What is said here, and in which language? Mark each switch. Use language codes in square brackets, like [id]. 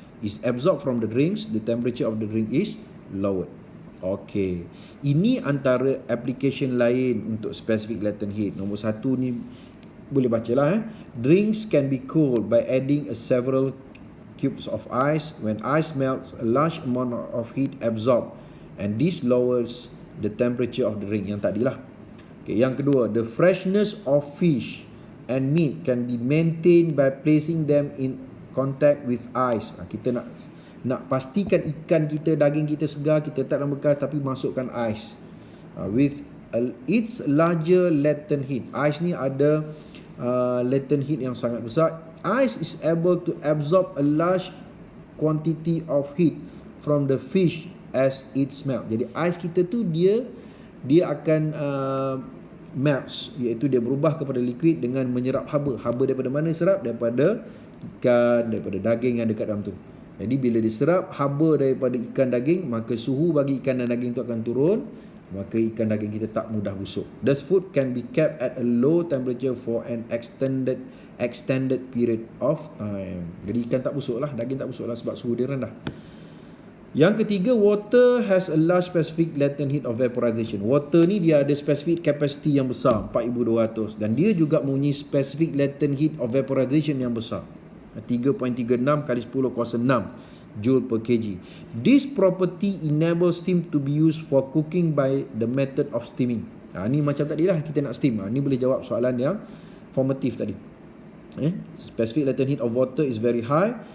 [en] Is absorbed from the drinks, the temperature of the drink is lowered. [ms] Okay, ini antara application lain untuk specific latent heat. Nombor satu ni boleh bacalah. [en] Drinks can be cooled by adding several cubes of ice. When ice melts, a large amount of heat absorbed, and this lowers the temperature of the drink. [ms] Yang tadilah. [en] Okay, [ms] yang kedua, [en] the freshness of fish and meat can be maintained by placing them in contact with ice. [ms] Kita nak pastikan ikan kita, daging kita segar, kita tak dalam bekas tapi masukkan ais. [en] With its larger latent heat. [ms] Ais ni ada latent heat yang sangat besar. [en] Ice is able to absorb a large quantity of heat from the fish as it melt. [ms] Jadi ais kita tu dia akan melts, iaitu dia berubah kepada liquid dengan menyerap haba. Haba daripada mana serap? Daripada ikan, daripada daging yang dekat dalam tu. Jadi bila diserap haba daripada ikan daging, maka suhu bagi ikan dan daging tu akan turun, maka ikan daging kita tak mudah busuk. [en] Thus food can be kept at a low temperature for an extended period of time. [ms] Jadi ikan tak busuk lah, daging tak busuk lah sebab suhu dia rendah. Yang ketiga, [en] water has a large specific latent heat of vaporization. [ms] Water ni dia ada specific capacity yang besar, 4200, dan dia juga mempunyai specific latent heat of vaporization yang besar, 3.36 kali 10 kuasa 6 joule per kg. [en] This property enables steam to be used for cooking by the method of steaming. [ms] Ni macam tadi lah, kita nak steam. Ni boleh jawab soalan yang formative tadi. [en] Specific latent heat of water is very high.